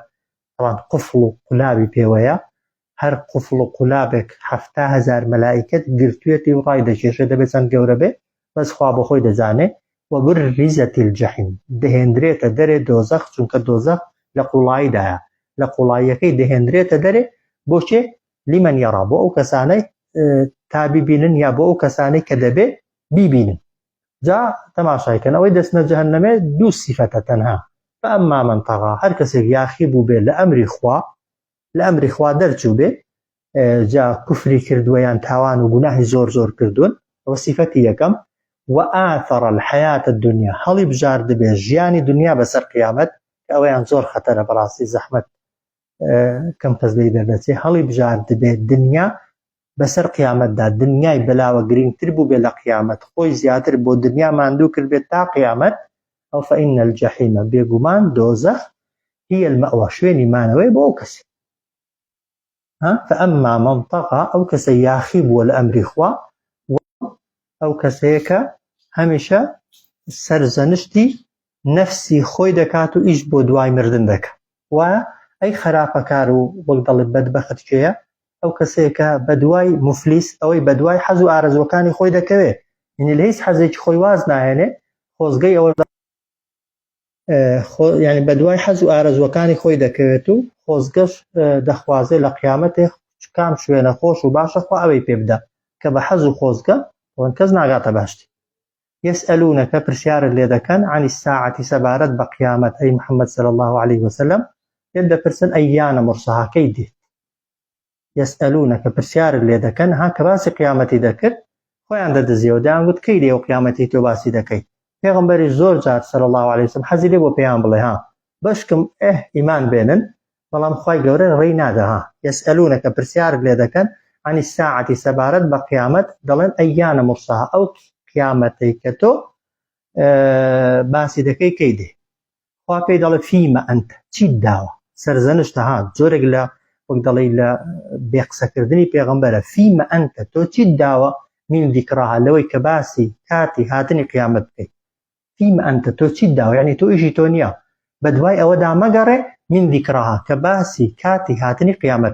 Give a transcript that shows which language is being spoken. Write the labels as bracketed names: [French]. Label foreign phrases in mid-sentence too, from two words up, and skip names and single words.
[Central Kurdish] قفڵ و قولابی پێوەیە هەر قفڵ و قولابێک 7,000 مەلائیکەت گرتوێتی و ڕای دەکێشێ دەبێت چەند گەورە بێ بەس خوا بە خۆی دەزانێ [Arabic] وبرزت الجحیم [Central Kurdish] دەهێنرێتە دەرێ دۆزەخ چونکە دۆزەخ لە قوڵاییدایە لە قوڵاییەکەی دەهێنرێتە دەرێ بۆچێ [Arabic] لمن يرى [Central Kurdish] بۆ ئەو کەسانەی تا بیبینن یا بۆ ئەو کەسانەی کە دەبێ بیبینن جا تەماشایکەن ئەوەی دەستنە جەهەنەمێ دوو سیفەتە تەنها [Arabic] فأما من طغى [Central Kurdish] هەر کەسێک یاخی بوو بێ لە ئەمری خوا دەرچوو بێ جا کوفری کردووە یان تاوان و گوناهی زۆر کردوون ئەوە سیفەتی یەکەم وآثر [Arabic] الحياة الدنيا [Central Kurdish] هەڵی بژارد بێ ژیانی دنیا بەسەر قیامەت کە ئەوەیان زۆر خەتەرە بەڕاستی زەحمەت کەم کەس لێی دەردەچێ هەڵی بژارد بێ دنیا بەسەر قیامەتدا دنیای بەلاوە گرنگتر بوو بێ لە قیامەت خۆی زیاتر بۆ دنیا ماندوو کرد بێت تا قیامەت ئەو [Arabic] فإن الجحیم [Central Kurdish] بێگومان دۆزەخ [Arabic] هي المأوى [Central Kurdish] شوێنی مانەوەی بۆ ئەو کەسێ [Arabic] فأما من طغى [Central Kurdish] ئەو کەسە یاخی بووە لە ئەمری خوا ئەو کەسەیەکە هەمیشە سەرزەنشتی نەفسی خۆی دەکات و ئیش بۆ دوای مردن دەکات وایە ئەی خراپەکار و وەک دەڵێ بەدبەخت کێیە ئەو کەسەیەکە بەدوای مفلیس ئەوەی بەدوای حەز و ئارەزوەکانی خۆی دەکەوێت یعنی لە هیچ حەزێکی خۆی واز ناهێنێ خۆزگەی ئەوە یعنی بەدوای حەز و ئارەزوەکانی خۆی دەکەوێت و خۆزگەش دەخوازێ لە قیامەتێ کام شوێنە خۆش و باشە خوا ئەوەی پێ بدە کە بە حەز و خۆزگە ئەوەن کەس ناگاتە باشتی يسألونك پرسیارت لێ دەکەن [Arabic] عن الساعة [Central Kurdish] سەبارەت بە قیامەت ئەی محەممەد [Arabic] صلی الله عليه وسلم [Central Kurdish] لێ دەپرسن [Arabic] ئەیانە مرسەها [Central Kurdish] کەی دێت يسألونك پرسیارت لێ دەکەن ها کە باسی قیامەتی دەکرد خۆیان دەدەزیەوە دەیانگوت کەی دێ و قیامەتی تۆ باسی دەکەی پێغەمبەری زۆر جار [Arabic] صلی الله عليه وسلم [Central Kurdish] حەزی لێ بۆ پێیان بڵێ بەشکم ئیمان بێنن بەڵام خوای گەورە ڕێی نادا يسألونك پرسیارت لێ دەکەن [Arabic] عن الساعة [Central Kurdish] سەبارەت بە قیامەت دەڵێن [Arabic] ئەیانە مرسەها [Central Kurdish] ئەو قیامەتەی کە تۆ باسی دەکەی کەی دێ خوا پێی دەڵێ [Arabic] فیمە ئەنتە [Central Kurdish] چیت داوە سەرزەنشتە زۆرێک لە وەک دەڵێ لە بێقسەکردنی پێغەمبەرە [Arabic] فیمە ئەنتە [Central Kurdish] تۆ چیت داوە [Arabic] من ذیکراها [Central Kurdish] لەوەی کە باسی کاتی هاتنی قیامەت بکەیت [Arabic] فیمە ئەنتە [Central Kurdish] تۆ چیت داوە یعنی تۆ ئیشی تۆ نییە بەدوای ئەوەدا مەگەڕێ [Arabic] من ذیکراها [Central Kurdish] کە باسی کاتی هاتنی قیامەت